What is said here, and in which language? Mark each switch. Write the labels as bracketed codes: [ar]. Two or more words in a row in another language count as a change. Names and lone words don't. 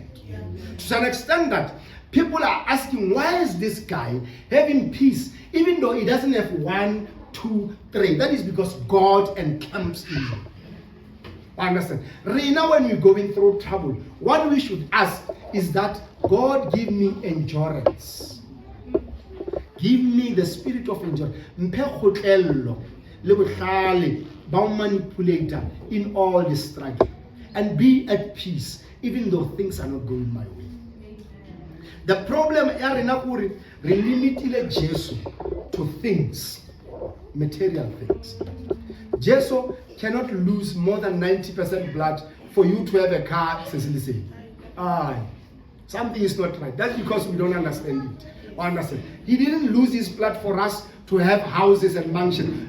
[en] To an extent that people are asking, why is this guy having peace, even though he doesn't have 1, 2, 3? That is because God encamps in him. Understand? Right now, when we're going through trouble, what we should ask is that God give me endurance. Give me the spirit of endurance. [tn] le bohlale ba o [en] manipulator in all the struggle, and be at peace even though things are not going my way. The problem [tn] ya rena gore re limitile Jesu [en] to things, material things. Jesu cannot lose more than 90% blood for you to have a car, Cecily. Something is not right. That's because we don't understand it. Understand? He didn't lose his blood for us to have houses and mansions.